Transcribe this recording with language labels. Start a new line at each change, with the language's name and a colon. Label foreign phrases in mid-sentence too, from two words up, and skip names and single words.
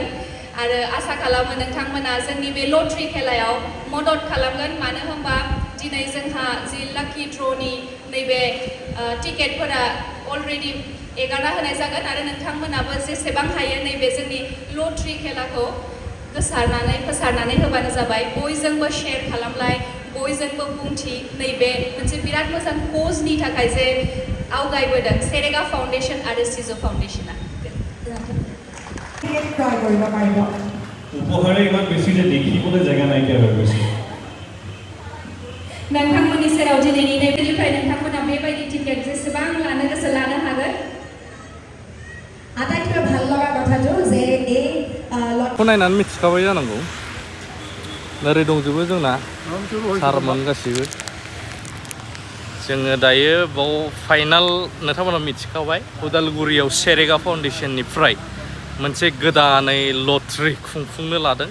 Bodo: आरो आसा खालामो नोंथांमोना जोंनि बे लटारि खेलायाव मदद खालामगोन मानो होनबा दिनै जोंहा जि
English: lucky draw
Bodo: नैबे टिकेटफोरा अलरेडि एगारना होनाय जागोन आरो नोंथांमोनाबो जेसेबां हायो नैबे जोंनि लटारि खेलाखौ फोसारनानै होबानो जाबाय बयजोंबो शेयार खालामलाय बयजोंबो बुंथि नैबे मोनसे बिराद मोजां कजनि थाखाय जे आवगायबोदों सेरेगा फाउन्डेसन आरो सिजौ फाउन्डेसना
Assamese: উপহারে ইমান বেশি যে দেখিবলৈ জায়গা নাইকিয়া হৈ গৈছে
Bodo: नोंथांमोननि सेराव दिनैनि नैबेनिफ्राय नोंथांमोना बेबायदि टिकेट जेसेबां लानो गोसो लानो हागोन
Assamese: आटाइतকৈ ভাল লগা কথাটো যে এই
Bodo: नायनानै मिथिखाबाय जानांगौ ओरै दंजोबो जोंना सारमोन गासिबो जोङो दायो बाव फाइनाल नोंथांमोना मिथिखाबाय उदालगुरियाव सेरेगा फाउन्डेसननिफ्राय मोनसे गोदानै लटारि खुंफुंनो लादों